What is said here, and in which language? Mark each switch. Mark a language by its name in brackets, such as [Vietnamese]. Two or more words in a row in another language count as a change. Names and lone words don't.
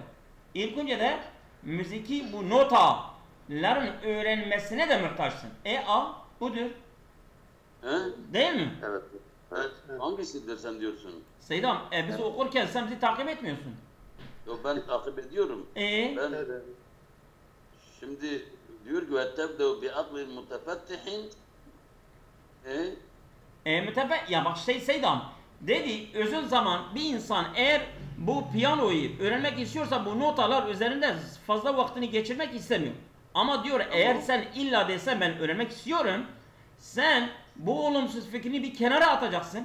[Turkish] İlk önce de müziki bu notaların öğrenmesine de muhtaçsın. Budur. Değil mi? Evet. Hangisidir sen diyorsun? Seydam, biz okurken sen bizi takip etmiyorsun. Yok ben takip ediyorum. Ben şimdi diyor ki [Arabic] وَتَبْدَوْ بِعَقْلٍ مُتَفَتِّحٍ [Turkish] Ya bak Seydam dedi özün zaman bir insan eğer bu piyanoyu öğrenmek istiyorsa bu notalar üzerinde fazla vaktini geçirmek istemiyor. Ama diyor eğer sen illa desen ben öğrenmek istiyorum, sen bu olumsuz fikrini bir kenara atacaksın.